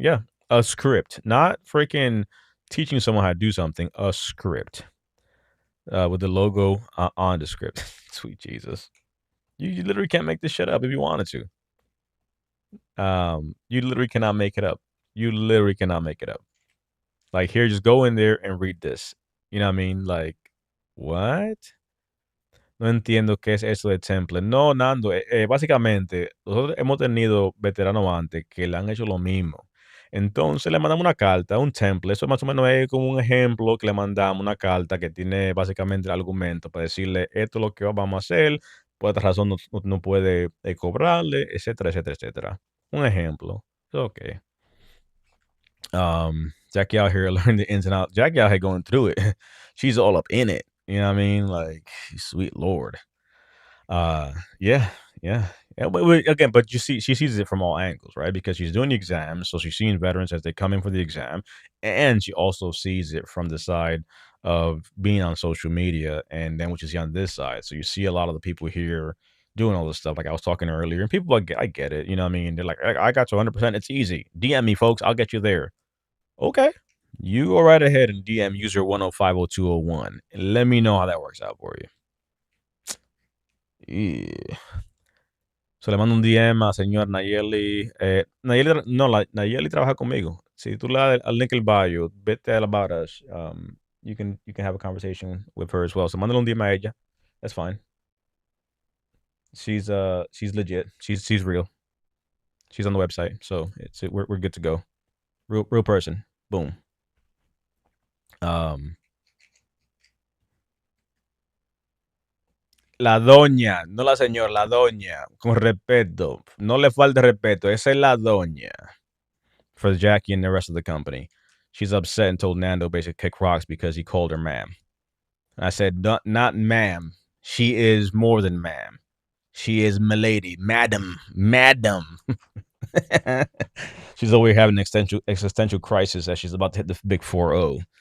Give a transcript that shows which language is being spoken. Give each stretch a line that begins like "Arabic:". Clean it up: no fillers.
English: Yeah, a script, not freaking teaching someone how to do something, a script, with the logo, on the script. Sweet Jesus. You literally can't make this shit up if you wanted to. You literally cannot make it up. You literally cannot make it up. Like, here, just go in there and read this. You know what I mean? Like, what?
Spanish: No entiendo qué es eso de template. No, Nando, básicamente, nosotros hemos tenido veteranos antes que le han hecho lo mismo. Entonces le mandamos una carta, un template. Eso más o menos es como un ejemplo que le mandamos una carta que tiene básicamente el argumento para decirle esto es lo que vamos a hacer, por esta razón no puede cobrarle, etcétera, etcétera, etcétera. Un ejemplo. Ok.
English: Jackie out here learning the ins and outs. Jackie out here going through it. She's all up in it. You know what I mean? Like, sweet Lord. Uh, yeah, yeah, yeah. But again, but you see, she sees it from all angles, right? Because she's doing the exam, so she's seeing veterans as they come in for the exam, and she also sees it from the side of being on social media, and then what you see on this side. So you see a lot of the people here doing all this stuff, like I was talking earlier, and people like, I get it, you know what I mean? They're like, I got you 100%. It's easy. DM me, folks. I'll get you there. Okay. You go right ahead and DM user 1050201 and let me know how that works out for you.
Spanish: Yeah. So le mando un DM a señor Nayeli. Nayeli, no, Nayeli trabaja conmigo. Si tú le das al link el bio, vete al about us.
English: You can have a conversation with her as well. So
Spanish: mándale un DM a ella.
English: That's fine. She's legit. She's real. She's on the website, so we're good to go. Real person. Boom.
Spanish: Um, La doña, no la señora, la doña, con respeto. No le falte respeto. Esa es la doña.
English: For Jackie and the rest of the company. She's upset and told Nando basically kick rocks because he called her ma'am. I said, not ma'am. She is more than ma'am. She is milady, madam, madam. She's over here having an existential crisis as she's about to hit the big 4-0.